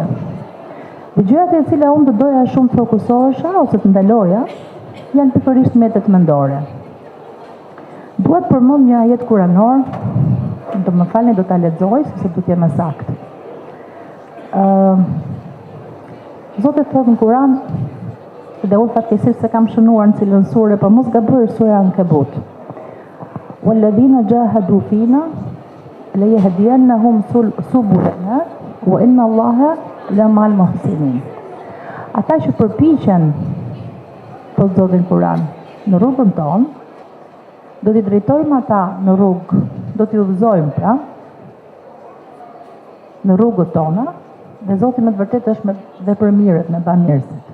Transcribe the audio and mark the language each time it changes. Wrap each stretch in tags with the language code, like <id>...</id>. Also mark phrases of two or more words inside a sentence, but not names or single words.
<sq>Dhe gjërat e cila unë të doja shumë të fokusohesha ose të ndaloja, janë pikërisht mjetet mendore. Duhet përmend një ajet kuranor, do më falni do ta lexoj sepse do të jem saktë. Zoti thotë në Kur'an, dhe unë fatkeqësisht se kam shënuar në cilën sure, po mos gaboj sura Ankebut.</sq> <ar>والذين جاهدوا فينا لنهدينهم سبلنا وإن الله لمع المحسنين.</ar> <sq>Ata që përpiqen po Zotin Kur'an në rrugën tonë, do t'i drejtojmë ata në rrugë, do t'i udhëzojmë pra në rrugët tona, dhe Zoti me të vërtetë është me vepërmirët, me bamirësit.</sq>